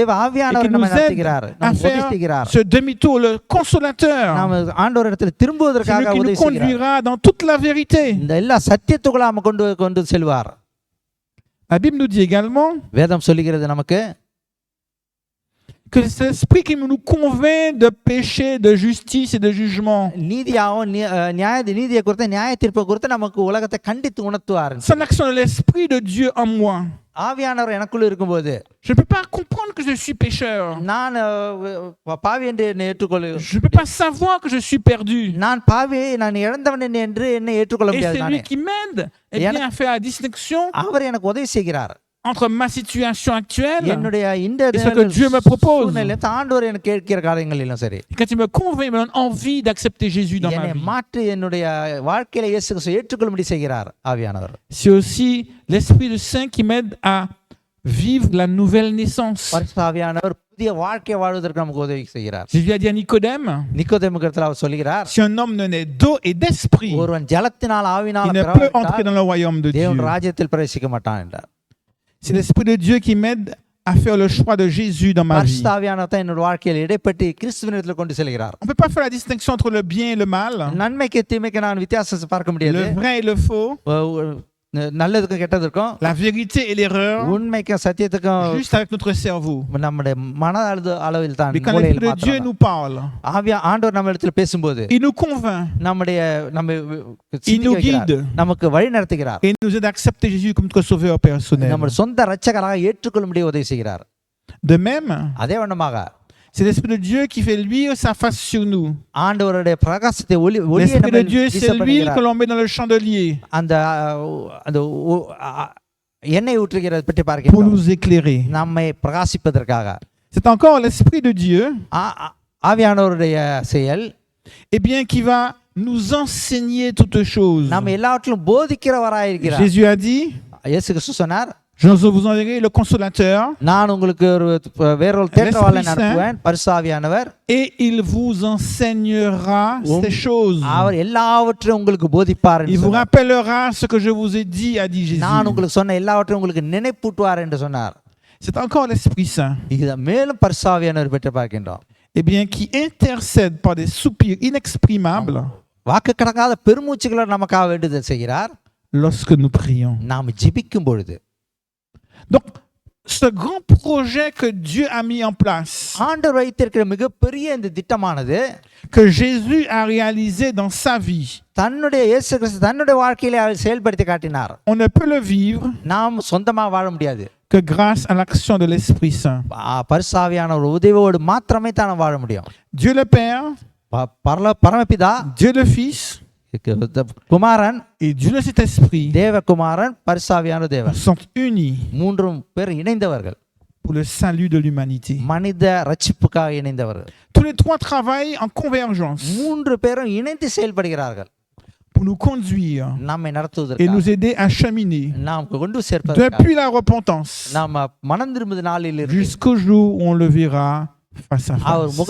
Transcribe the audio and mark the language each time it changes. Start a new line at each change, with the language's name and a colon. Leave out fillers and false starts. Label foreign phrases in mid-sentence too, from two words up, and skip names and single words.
French: et qui
Tamil: ஆவியானவர்
French: nous
Tamil: நம்மை
French: aide
Tamil: நடத்துகிறார்,
French: à
Tamil: நம்மை
French: faire
Tamil: உதவிக்கிறார்.
French: ce demi-tour, le consolateur.
Tamil: நாம ஆண்டவரிடத்தில்
French: C'est
Tamil: திரும்புவதற்காக
French: lui qui
Tamil: உதவி
French: nous
Tamil: செய்கிறார்.
French: conduira dans toute la vérité.
Tamil: இந்த எல்லா சத்தியத்துக்குள்ள நாம கொண்டு செல்வார்.
French: La Bible nous dit également
Tamil: வேதம் சொல்லுகிறது நமக்கு
French: que c'est l'Esprit qui nous convainc de péché, de justice et de jugement.
Tamil: நீதியாகவும் நீதியை குறித்து நியாய தீர்ப்பை குறித்து நமக்கு உலகத்தை கண்டித்து உணர்த்துவார்.
French: C'est l'action de l'Esprit de Dieu en moi.
Tamil: ஆவியானவர் எனக்குள்ள இருக்கும்போது
French: Je ne peux pas comprendre que je suis pécheur.
Tamil: நான் பாவி என்று என்னை ஏற்றுக்கொள்ள,
French: Je ne peux pas savoir que je suis perdu.
Tamil: நான் பாவி, நான் இழந்தவன் என்று என்னை ஏற்றுக்கொள்ள
French: Et
Tamil: முடியாது.
French: c'est lui
Tamil: நானே
French: qui m'aide et bien à faire la distinction
Tamil: அவர் எனக்கு உதவி செய்கிறார்.
French: entre ma situation actuelle
Tamil: என்னுடைய இந்த
French: et ce que Dieu me propose.
Tamil: சூழ்நிலையிலும் ஆண்டவர் எனக்கு கேட்கிற காரியங்களிலும் சரி
French: Quand il me convainc, il me donne envie d'accepter Jésus dans ma
Tamil: என்னை
French: vie.
Tamil: மாற்றி என்னுடைய வாழ்க்கையில இயேசு கிறிஸ்துவை ஏற்றுக்கொள்ளும்படி செய்கிறார் ஆவியானவர்.
French: C'est aussi l'Esprit de Saint qui m'aide à vivre la nouvelle naissance.
Tamil: பரிசுத்த ஆவியானவர் புதிய வாழ்க்கை வாழ்வதற்கு நமக்கு உதவி செய்கிறார்.
French: Jésus a dit à Nicodème,
Tamil: நிக்கோதேமுக்கு அவர் சொல்கிறார்,
French: si un homme ne naît d'eau et d'esprit,
Tamil: ஒருவன் ஜலத்தினால்
French: il
Tamil: ஆவியினால்
French: ne peut entrer dans le royaume de Dieu.
Tamil: தேவன் ராஜ்யத்தில் பிரவேசிக்க மாட்டான் என்றார்.
French: C'est l'Esprit de Dieu qui m'aide à faire le choix de Jésus dans ma vie.
Tamil: பரிசுத்த ஆவியானவர் தான் என்னோட வாழ்க்கையில் இடைப்பட்டு கிறிஸ்துவினிடத்தில் கொண்டு செல்கிறார்.
French: On ne peut pas faire la distinction entre le bien et le mal,
Tamil: நன்மைக்கு தீமைக்கு நான் வித்தியாசத்தை பார்க்க முடியாது.
French: le vrai et le faux,
Tamil: நல்லதுக்கும் கெட்டதுக்கும்,
French: la vérité et l'erreur,
Tamil: உண்மைக்கும் சத்தியத்துக்கும்
French: juste avec notre cerveau.
Tamil: நம்முடைய மன அளவில் தான்
French: Mais quand
Tamil: மூளையில்
French: l'Esprit de Dieu
Tamil: மாத்திரம்
French: nous parle,
Tamil: ஆண்டவர் நம்ம இடத்துல பேசும்போது
French: il nous convainc
Tamil: நம்ம
French: Il nous guide.
Tamil: நமக்கு வழி நடத்துகிறார்.
French: et il nous aide à accepter Jésus comme notre sauveur personnel.
Tamil: நம்ம சொந்த இரட்சகராக ஏற்றுக்கொள்ளும்படி உதவி செய்கிறார்.
French: De même,
Tamil: அதே வண்ணமாக
French: c'est l'Esprit de Dieu qui fait luire sa face sur nous.
Tamil: ஆண்டவருடைய பிரகாசத்தை ஒளியை
French: L'Esprit de
Tamil: நம்ம
French: Dieu, c'est l'huile que l'on met dans le chandelier
Tamil: அந்த அந்த எண்ணெய் ஊற்றுகிறதை பற்றி
French: pour
Tamil: பார்க்கிறோம்.
French: nous éclairer.
Tamil: நம்மை பிரகாசிப்பதற்காக
French: C'est encore l'Esprit de Dieu,
Tamil: ஆவியானவருடைய செயல்
French: eh bien, qui va nous enseigner toutes choses.
Tamil: நம்ம எல்லாவற்றிலும் போதிக்கிறவராயிருக்கிறார்.
French: Jésus a dit,
Tamil: இயேசு கிறிஸ்து சொன்னார்,
French: je vous enverrai le consolateur
Tamil: நான் உங்களுக்கு ஒரு வேறொரு தேற்றவாளனை அனுப்புவேன், பரிசுத்த ஆவியானவர்,
French: et il vous enseignera ces choses.
Tamil: அவர் எல்லாவற்றையும் உங்களுக்கு போதிப்பார்
French: Il
Tamil: என்று
French: vous
Tamil: சொன்னார்.
French: rappellera ce que je vous ai dit, a dit Jésus.
Tamil: நான் உங்களுக்கு சொன்ன எல்லாவற்றையும் உங்களுக்கு நினைப்பூட்டுவார் என்று சொன்னார்.
French: C'est encore l'Esprit Saint,
Tamil: இதை மேலும் பரிசுத்த ஆவியானவர் பற்றி பார்க்கின்றோம்.
French: eh bien, qui intercède par des soupirs inexprimables
Tamil: வாக்கு கடங்காத பெருமூச்சுகளோடு நமக்காக வேண்டுதல் செய்கிறார்
French: lorsque nous prions.
Tamil: நாம் ஜெபிக்கும் பொழுது.
French: Donc, ce grand projet que Dieu a mis en place,
Tamil: ஆண்டவர் வைத்திருக்கிற மிகப்பெரிய இந்த திட்டமானது
French: que Jésus a réalisé dans sa vie,
Tamil: தன்னுடைய இயேசு கிறிஸ்து தன்னுடைய வாழ்க்கையிலே அவர் செயல்படுத்தி காட்டினார்.
French: on ne peut le vivre
Tamil: நாம் சொந்தமாக வாழ முடியாது.
French: que grâce à l'action de l'Esprit Saint.
Tamil: பரிசுத்த ஆவியானவர் உதவியோடு மாத்திரமே தான் வாழ முடியும்.
French: Dieu le Père,
Tamil: பரமபிதா,
French: Dieu le Fils
Tamil: குமாரன்,
French: et Dieu le Saint-Esprit
Tamil: தேவகுமாரன், பரிசுத்த ஆவியானவர் தேவன்
French: sont unis
Tamil: மூன்றும் பேர் இணைந்தவர்கள்,
French: pour le salut de l'humanité.
Tamil: மனித ரட்சிப்புக்காக இணைந்தவர்கள்.
French: Tous les trois travaillent en convergence
Tamil: மூன்று பேரும் இணைந்து செயல்படுகிறார்கள்
French: pour nous conduire
Tamil: நம்மை
French: et
Tamil: நடத்துவதற்கு,
French: nous aider à cheminer
Tamil: நாம் கொண்டு சேர்ப்பதற்கு,
French: depuis la repentance
Tamil: நாம் மனம் திரும்பும் நாளில் இருந்து
French: jusqu'au jour où on le verra face à
Tamil: அவர்
French: face.